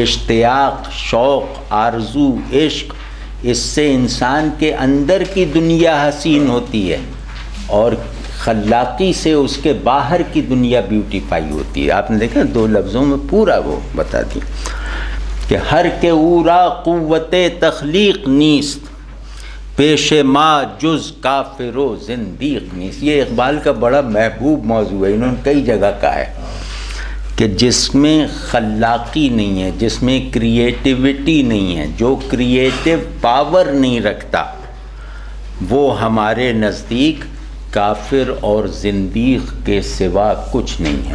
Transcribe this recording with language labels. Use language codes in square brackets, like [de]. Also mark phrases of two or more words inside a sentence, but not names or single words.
[ur] اشتیاق، شوق، آرزو، عشق، اس سے انسان کے اندر کی دنیا حسین ہوتی ہے، اور خلاقی سے اس کے باہر کی دنیا بیوٹیفائی ہوتی ہے۔ آپ نے دیکھا 2 لفظوں میں پورا وہ بتا دی کہ [fa] ہر کے اورا قوت تخلیق نیست، پیش ما جز کافر و زندیق نیست۔ [ur] یہ اقبال کا بڑا محبوب موضوع ہے، انہوں نے کئی جگہ کہا ہے کہ جس میں خلاقی نہیں ہے، جس میں کریٹیوٹی نہیں ہے، جو کریٹیو پاور نہیں رکھتا، وہ ہمارے نزدیک کافر اور زندیق کے سوا کچھ نہیں ہے۔